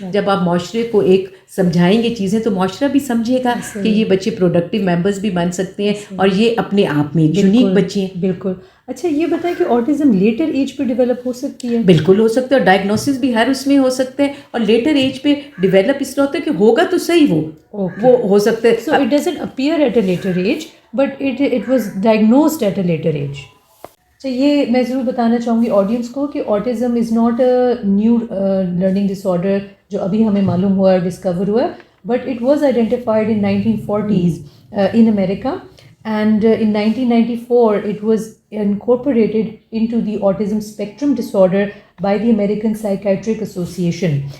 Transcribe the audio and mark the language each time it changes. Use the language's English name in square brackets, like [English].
[Urdu] جب آپ معاشرے کو ایک سمجھائیں گے چیزیں, تو معاشرہ بھی سمجھے گا کہ یہ بچے پروڈکٹیو ممبرز بھی بن سکتے ہیں, اور یہ اپنے آپ میں یونیک بچے ہیں. بالکل. اچھا یہ بتائیں کہ آٹزم لیٹر ایج پہ ڈیولپ ہو سکتی ہے؟ بالکل ہو سکتا ہے, اور ڈائگنوسس بھی ہر اس میں ہو سکتے ہیں, اور لیٹر ایج پہ ڈیولپ اس طرح ہوتا ہے کہ ہوگا تو صحیح وہ ہو سکتا ہے. [English] So it doesn't appear at a later age, but it was diagnosed at a later age. [Urdu] تو یہ میں ضرور بتانا چاہوں گی آڈینس کو کہ [English] autism is not a new learning disorder [Urdu] جو ابھی ہمیں معلوم ہوا, ڈسکور ہوا, [English] But it was identified in 1940s in America, and in 1994 it was incorporated into the autism spectrum disorder by the American Psychiatric Association.